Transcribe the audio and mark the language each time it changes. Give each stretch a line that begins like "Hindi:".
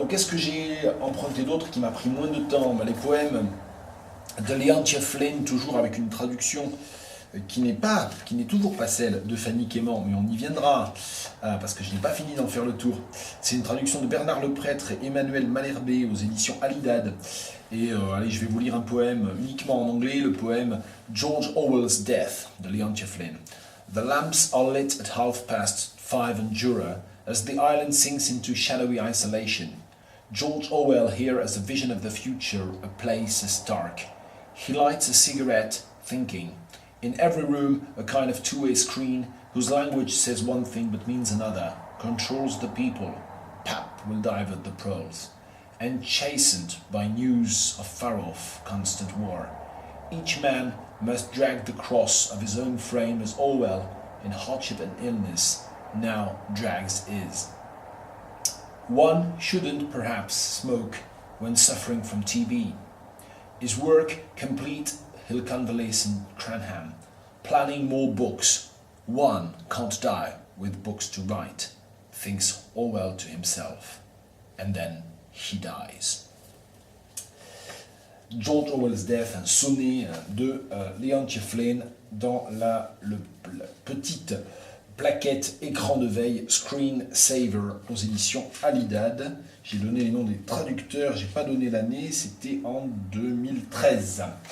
French: Donc qu'est-ce que j'ai emprunté d'autre qui m'a pris moins de temps? Les poèmes de Leontia Flynn, toujours avec une traduction qui n'est toujours pas celle de Fanny Quément, mais on y viendra, parce que je n'ai pas fini d'en faire le tour. C'est une traduction de Bernard Leprêtre et Emmanuel Malherbe aux éditions Alidad. Et allez, je vais vous lire un poème uniquement en anglais, le poème George Orwell's Death de Leontia Flynn.
English: The lamps are lit at 5:30 on Jura as the island sinks into shadowy isolation. George Orwell here has a vision of the future, a place as dark. He lights a cigarette, thinking. In every room, a kind of two-way screen whose language says one thing but means another, controls the people. Pap will divert the pearls. And chastened by news of far-off constant war. Each man must drag the cross of his own frame as Orwell, in hardship and illness, now drags his. One shouldn't perhaps smoke when suffering from TB. His work complete, he'll convalesce in Cranham, planning more books. One can't die with books to write, thinks Orwell to himself, and then he dies.
French: George Orwell's Death, un sonnet de Leontia Flynn dans la petite plaquette écran de veille Screen Saver aux éditions Alidad. J'ai donné les noms des traducteurs, j'ai pas donné l'année, c'était en 2013.